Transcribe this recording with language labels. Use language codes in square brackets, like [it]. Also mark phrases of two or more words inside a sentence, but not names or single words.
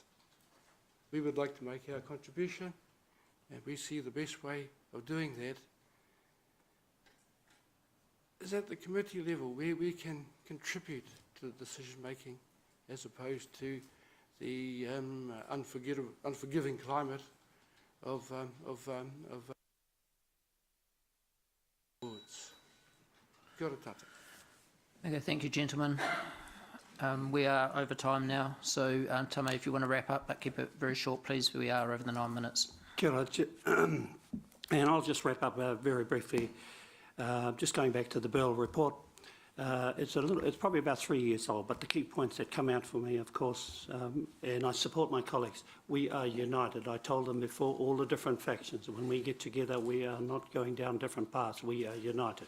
[en] We would like to make our contribution, and we see the best way of doing that is at the committee level, where we can contribute to the decision making, as opposed to the unforgiving climate of [mi] Kia ora tātou. [en] Okay, thank you, gentlemen. We are over time now, so Tame, if you want to wrap up, but keep it very short, please. We are over the 9 minutes. [mi] Kia ora, [en] and I'll just wrap up very briefly. Just going back to the Bell report, it's probably about 3 years old, but the key points that come out for me, of course, and I support my colleagues, we are united. I told them before, all the different factions, when we get together, we are not going down different paths, we are united.